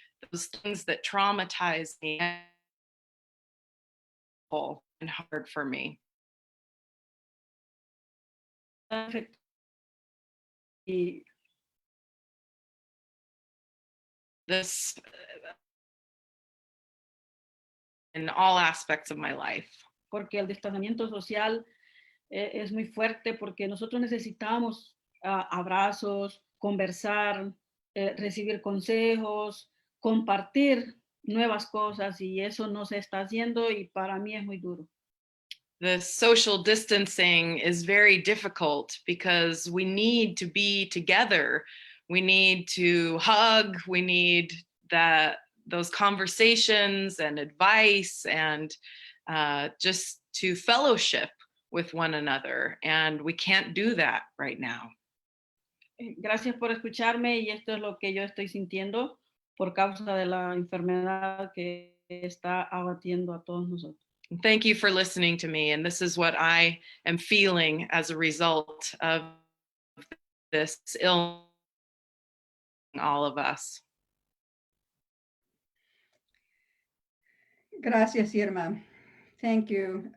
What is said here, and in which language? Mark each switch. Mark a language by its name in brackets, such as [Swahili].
[English] Those things that traumatize me and hard for me. This in all aspects of my life. [Spanish] Porque el distanciamiento social es muy fuerte porque nosotros necesitamos abrazos, conversar, recibir consejos, compartir nuevas cosas y eso no se está haciendo y para mí es muy duro. [English] the social distancing is very difficult because we need to be together. We need to hug, we need those conversations and advice and just to fellowship with one another. And we can't do that right now. [Spanish] Gracias por escucharme y esto es lo que yo estoy sintiendo por causa de la enfermedad que está abatiendo a todos nosotros. [English] Thank you for listening to me. And this is what I am feeling as a result of this illness, all of us. [Spanish] Gracias, Irma. [English] Thank you.